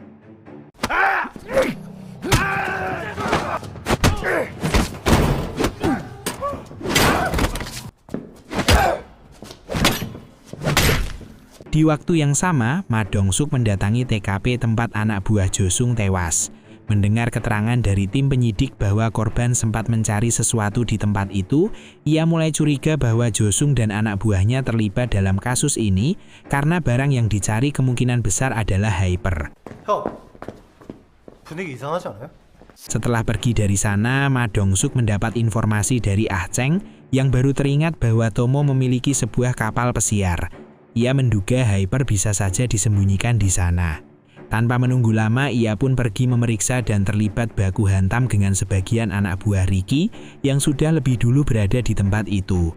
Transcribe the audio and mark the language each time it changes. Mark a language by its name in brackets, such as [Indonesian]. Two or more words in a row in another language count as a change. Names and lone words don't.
[Indonesian] Di waktu yang sama, Ma Dong-suk mendatangi TKP tempat anak buah Josung tewas. Mendengar keterangan dari tim penyidik bahwa korban sempat mencari sesuatu di tempat itu, ia mulai curiga bahwa Josung dan anak buahnya terlibat dalam kasus ini karena barang yang dicari kemungkinan besar adalah Hyper. [Korean] 형, 분위기 이상하지 않아요? [Indonesian] Setelah pergi dari sana, Ma Dong-suk mendapat informasi dari Ah Cheng yang baru teringat bahwa Tomo memiliki sebuah kapal pesiar. Ia menduga Hyper bisa saja disembunyikan di sana. Tanpa menunggu lama, ia pun pergi memeriksa dan terlibat baku hantam dengan sebagian anak buah Ricky yang sudah lebih dulu berada di tempat itu.